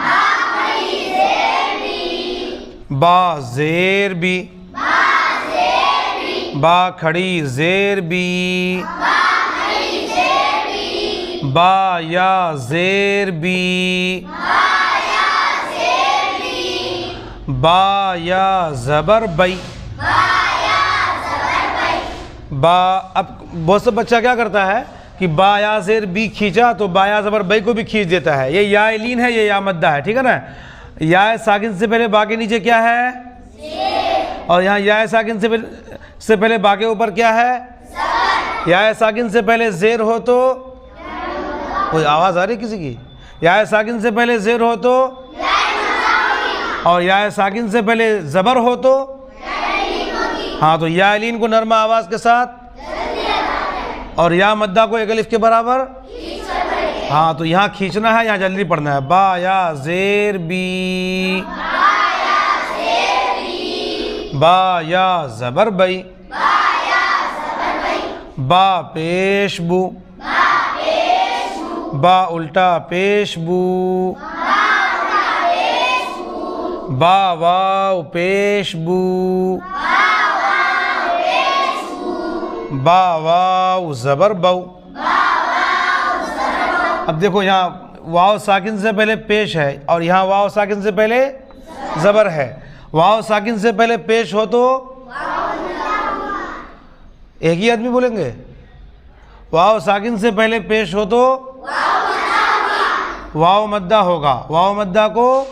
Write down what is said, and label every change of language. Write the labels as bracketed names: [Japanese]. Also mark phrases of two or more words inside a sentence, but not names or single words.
[Urdu] با زیر بی، با کھڑی زیر بی، با یا زیر بی، با یا زبر بی، با۔ اب بہت سے بچہ کیا کرتا ہے کہ با یا زیر بی کھینچا تو با یا زبر بی کو بھی کھینچ دیتا ہے، یہ یا لین ہے، یہ یا مدہ ہے، ٹھیک ہے نا۔ یا ساکن سے پہلے با کے نیچے کیا ہے؟ اور یہاں یا ساکن سے پہلے با کے اوپر کیا ہے؟ یا ساکن سے پہلے زیر ہو تو کوئی آواز آ رہی کسی کی؟ یا ساکن سے پہلے زیر ہو تو، اور یا ساکن سے پہلے زبر ہو تو، ہاں، تو یا لین کو نرم آواز کے ساتھ اور یا مدہ کو ایک الف کے برابر، ہاں، تو یہاں کھینچنا ہے، یہاں جلدی پڑھنا ہے۔ با یا زیر بی، با یا زبر بئی، با پیش بو، با الٹا پیش بو، با واو پیش بو، با واو زبر بو۔ اب دیکھو یہاں واو ساکن سے پہلے پیش ہے اور یہاں واو ساکن سے پہلے زبر ہے۔ واو ساکن سے پہلے پیش ہو تو ایک ہی آدمی بولیں گے، واو ساکن سے پہلے پیش ہو تو واو مدہ ہوگا، واو مدہ کو،